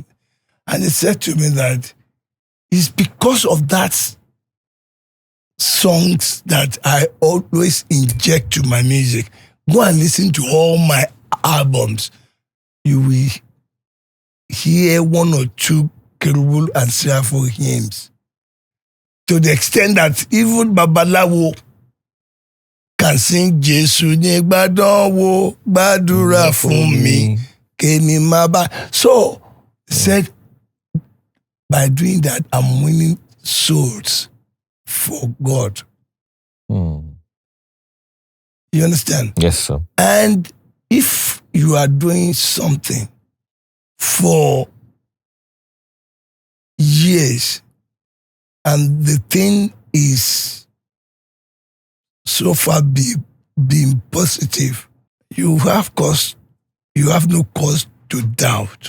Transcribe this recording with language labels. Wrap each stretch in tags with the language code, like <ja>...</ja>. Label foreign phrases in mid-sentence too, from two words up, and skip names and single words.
<en>And he said to me that it's because of that songs that I always inject to my music. Go and listen to all my albums. You will hear one or two cherubim and seraphim hymns. To the extent that even Babalawo can sing</en> <yo>Jesu ni gbadonwo gbadura fún mi kemi maba.</yo> <en>So said by doing that I'm winning souls for God. You understand? Yes, sir. And if you are doing something for years and the thing is so far being positive, you have no cause to doubt.</en>